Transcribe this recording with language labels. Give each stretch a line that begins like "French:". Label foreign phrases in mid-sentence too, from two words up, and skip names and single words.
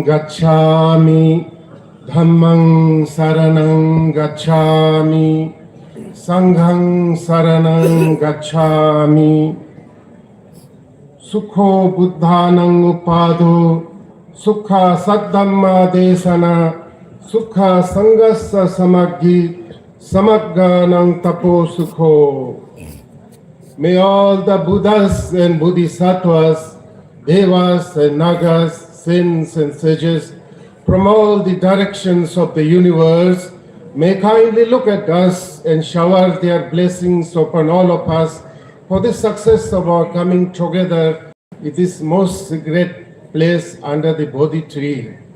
Pali: gacchami, dhammang saranang gacchami, sanghang saranang gacchami. Sukho buddhanang upado, sukha saddhamma desana, sukha sangassa samaggi, samagganang tapo sukho.
English: May all the Buddhas and Bodhisattvas, Devas and Nagas, saints and sages from all the directions of the universe may kindly look at us and shower their blessings upon all of us for the success of our coming together in this most great place under the Bodhi tree.